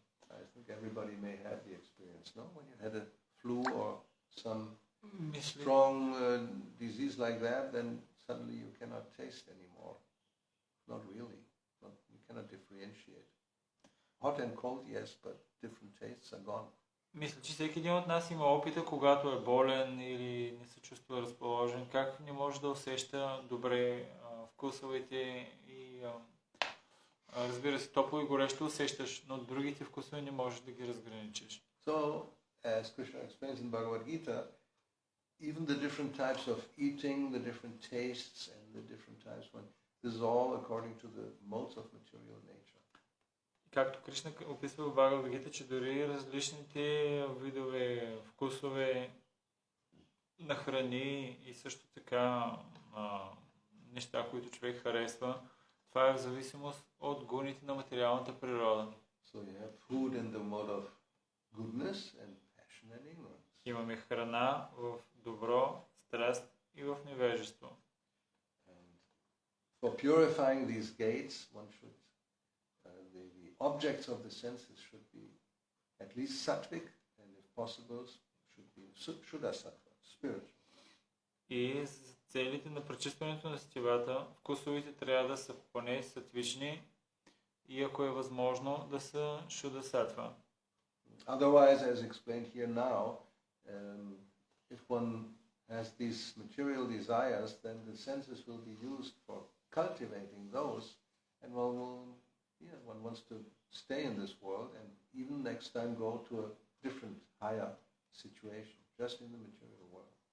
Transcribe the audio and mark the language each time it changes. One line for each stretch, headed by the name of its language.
English: I think everybody may have the experience, no? When you had a flu or some strong disease like that, then suddenly you cannot taste anymore. Not really. You cannot differentiate. Hot and cold, yes, but different tastes are gone.
Bulgarian: Мисля, че всеки един от нас има опита, когато е болен или не се чувства разположен, как не може да усеща добре вкусовете и разбира се, топло и горещо усещаш, но другите вкусове не можеш да ги разграничиш.
English: So, as Krishna explains in Bhagavad Gita, even the different types of eating, the different tastes, and the different types, this is all according to the modes of material nature.
Bulgarian: Както Кришна описва в Бхагавад Гита, че дори различните видове вкусове на храни и също така неща, които човек харесва, това е в зависимост от гуните на материалната природа.
English: So you have food in the mode of goodness and passion and ignorance.
Bulgarian: Имаме храна в добро, страст и в невежество.
English: And for purifying these gates, one should the objects of the senses should be at least sattvic, and if possible, should be shuddha-sattva, spiritual.
Bulgarian: И за целите на пречистването на сетивата, вкусовите трябва да са поне сатвични и ако е възможно да са шуда-сатва.
English: Otherwise, as explained here now, if one has these material desires, then the senses will be used for cultivating those, and one wants to stay in this world and even next time go to a different, higher situation, just in the material world.